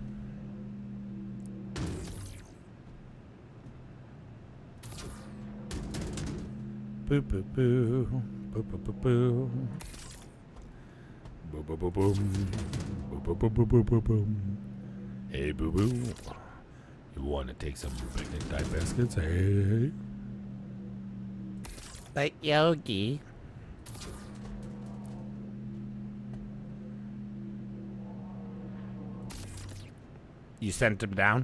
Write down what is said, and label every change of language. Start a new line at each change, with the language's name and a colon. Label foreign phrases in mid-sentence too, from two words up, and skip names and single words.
English: Boo boo boo. Boo boo boo boo. Boom boom boom boom. Boom boom boom boom boom boom. Hey, boo boo. You want to take some picnic type biscuits? Hey. But Yogi. You sent him down?